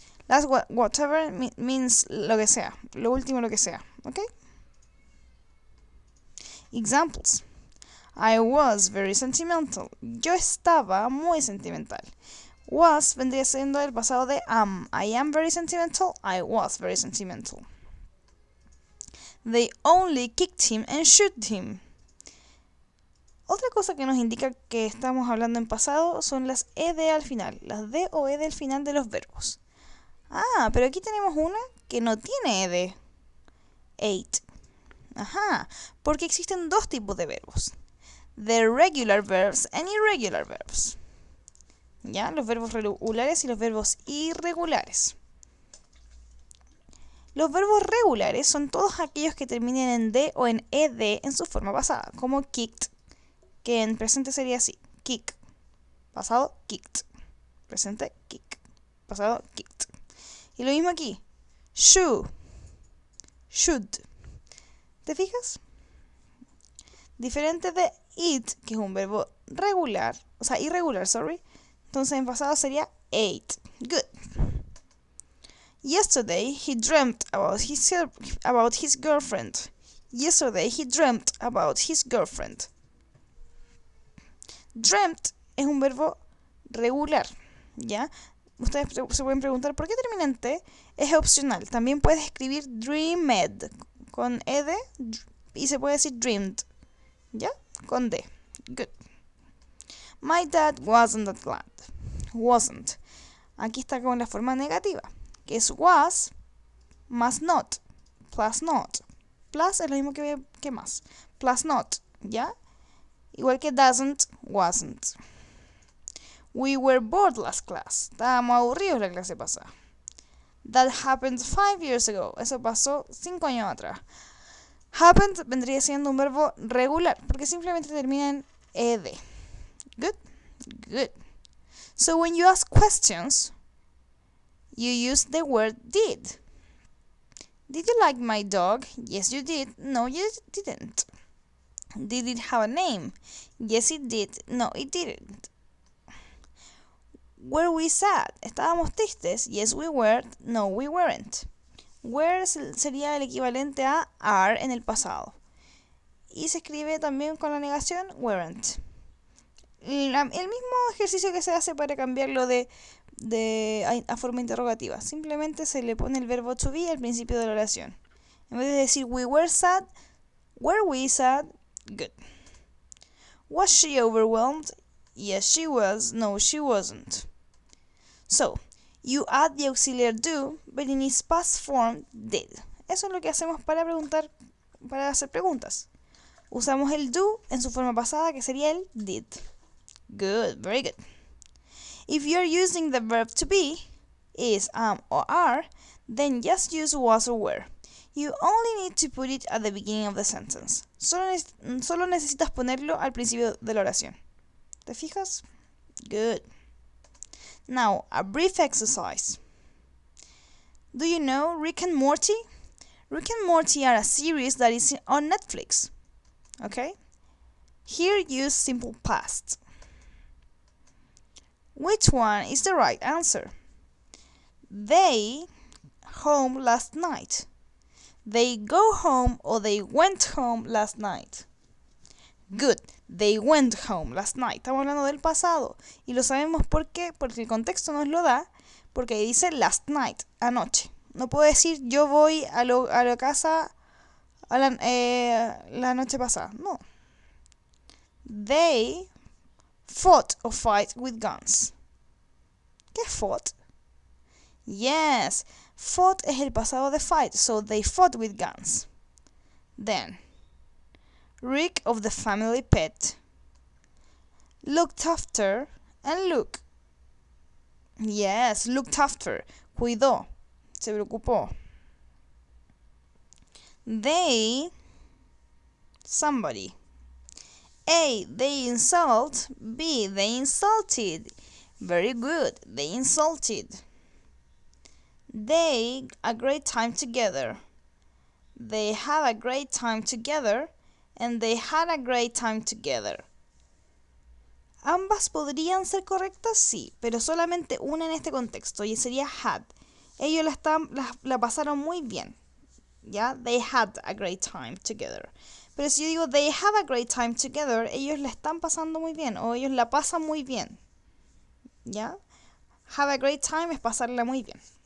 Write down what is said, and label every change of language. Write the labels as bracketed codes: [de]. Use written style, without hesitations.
[en] Last whatever means [es] lo que sea, lo último lo que sea, ¿ok? [en] Examples. I was very sentimental. [es] Yo estaba muy sentimental. Was vendría siendo el pasado de am. [en] I am very sentimental. I was very sentimental. They only kicked him and shoot him. [es] Otra cosa que nos indica que estamos hablando en pasado son las ed al final, las d o ed al final de los verbos. Ah, pero aquí tenemos una que no tiene ed. Ate. Ajá, porque existen dos tipos de verbos. [en] The regular verbs and irregular verbs. [es] ¿Ya? Los verbos regulares y los verbos irregulares. Los verbos regulares son todos aquellos que terminen en d o en ed en su forma pasada, como kicked, que en presente sería así, kick, pasado, kicked, presente, kick, pasado, kicked. Y lo mismo aquí, should, should. ¿Te fijas? Diferente de eat, que es un verbo regular, o sea, irregular, sorry. Entonces en pasado sería ate. [en] Good. Yesterday he dreamt about his girlfriend. Yesterday he dreamt about his girlfriend. [es] Dreamt es un verbo regular, ¿ya? Ustedes se pueden preguntar por qué termina en T. Es opcional. También puedes escribir dreamed con ed y se puede decir dreamed, ¿ya? Con D. [en] Good. My dad wasn't that glad. Wasn't. [es] Aquí está con la forma negativa, que es was más not. Plus not. Plus es lo mismo que más. Plus not, ¿ya? Igual que doesn't, wasn't. [en] We were bored last class. [es] Estábamos aburridos la clase pasada. [en] That happened 5 years ago. [es] Eso pasó 5 años atrás. Happened vendría siendo un verbo regular, porque simplemente termina en ed. [en] Good? Good. So when you ask questions, you use the word did. Did you like my dog? Yes, you did. No, you didn't. Did it have a name? Yes, it did. No, it didn't. Were we sad? [es] ¿Estábamos tristes? [en] Yes, we were. No, we weren't. [es] Were sería el equivalente a are en el pasado. Y se escribe también con la negación weren't. El mismo ejercicio que se hace para cambiarlo a forma interrogativa. Simplemente se le pone el verbo to be al principio de la oración. En vez de decir [en] we were sad, were we sad? Good. Was she overwhelmed? Yes, she was. No, she wasn't. So, you add the auxiliary do, but in its past form, did. [es] Eso es lo que hacemos para hacer preguntas. Usamos el do en su forma pasada, que sería el did. [en] Good, very good. If you're using the verb to be, is, am, or are, then just use was or were. You only need to put it at the beginning of the sentence. [es] Solo necesitas ponerlo al principio de la oración. ¿Te fijas? [en] Good. Now, a brief exercise. Do you know Rick and Morty? Rick and Morty are a series that is on Netflix. Okay? Here use simple past. Which one is the right answer? They home last night. They go home or they went home last night. Good. They went home last night. [es] Estamos hablando del pasado. Y lo sabemos ¿por qué? Porque el contexto nos lo da. Porque ahí dice last night, anoche. No puedo decir yo voy a la casa la noche pasada. No. [en] They fought or fight with guns. [es] ¿Qué es fought? Yes. Fought es el pasado de fight. [en] So they fought with guns. Then. Rick of the family pet looked after and look. Yes, looked after. [es] Cuidó. Se preocupó. [en] They, somebody. A, they insult. B, they insulted. Very good. They insulted. They a great time together. They have a great time together. And they had a great time together. [es] ¿Ambas podrían ser correctas? Sí, pero solamente una en este contexto y sería had. Ellos la pasaron muy bien. ¿Ya? [en] They had a great time together. [es] Pero si yo digo [en] they have a great time together, [es] ellos la están pasando muy bien o ellos la pasan muy bien. ¿Ya? Have a great time es pasarla muy bien.